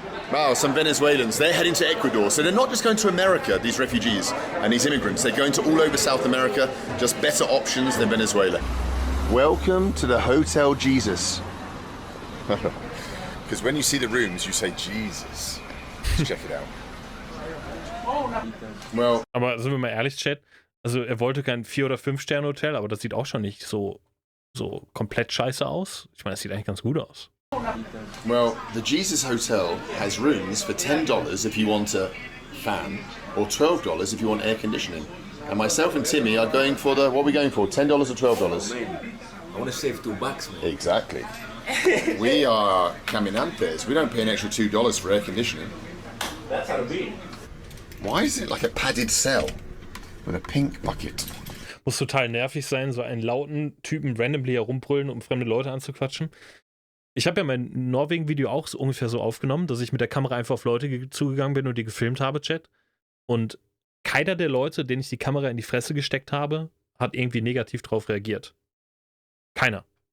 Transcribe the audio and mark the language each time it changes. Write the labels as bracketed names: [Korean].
[English] Wow, some Venezuelans, they're heading to Ecuador. So they're not just going to America, these refugees and these immigrants. They're going to all over South America, just better options than Venezuela. Welcome to the Hotel Jesus. Because when you see the rooms, you say, Jesus. Let's check it out. Well, [German] aber sind wir mal ehrlich, Chat? Also er wollte kein 4- oder 5-Sterne-Hotel, aber das sieht auch schon nicht so so komplett scheiße aus? Ich meine, das sieht eigentlich ganz gut aus. [English] Well, the Jesus Hotel has rooms for $10 if you want a fan, or $12 if you want air conditioning. And myself and Timmy are going for the, what are we going for, $10 or $12? I want to save $2, man. Exactly. We are caminantes. We don't pay an extra $2 for air conditioning. That's how it be. Why is it like a padded cell with a pink bucket? [German] Muss total nervig sein, so einen lauten Typen randomly herumbrüllen, um fremde Leute anzuquatschen. Ich habe ja mein Norwegen-Video auch so ungefähr so aufgenommen, dass ich mit der Kamera einfach auf Leute zugegangen bin und die gefilmt habe, Chat. Und keiner der Leute, denen ich die Kamera in die Fresse gesteckt habe, hat irgendwie negativ drauf reagiert. Keiner.